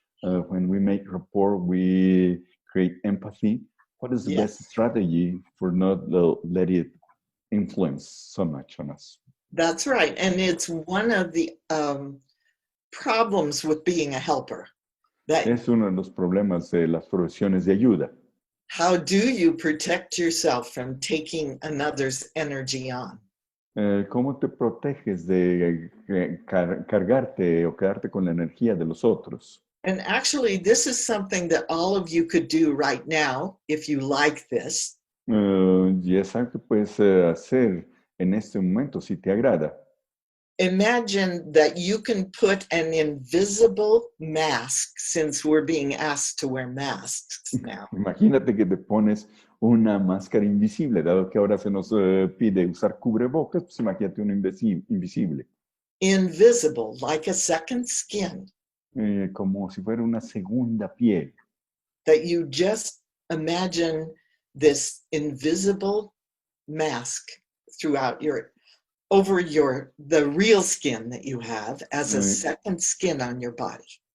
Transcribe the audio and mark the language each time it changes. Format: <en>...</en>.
<en>When we make rapport, we create empathy. What is the best strategy for not let it influence so much on us? That's right. And it's one of the problems with being a helper.</en> <es>Es uno de los problemas de las profesiones de ayuda.</es> <en>How do you protect yourself from taking another's energy on?</en> <es>¿Cómo te proteges de cargarte o quedarte con la energía de los otros?</es> <en>And actually, this is something that all of you could do right now, if you like this.</en> <es>Y es algo que puedes hacer en este momento si te agrada.</es> <en>Imagine that you can put an invisible mask, since we're being asked to wear masks now.</en> <es>Imagínate que te pones una máscara invisible, dado que ahora se nos pide usar cubrebocas, pues imagínate una invisible.</es> <en>Invisible, like a second skin.</en> <es>Como si fuera una segunda piel.</es> <en>That you just imagine this invisible mask throughout the real skin that you have as a second skin on your body.</en>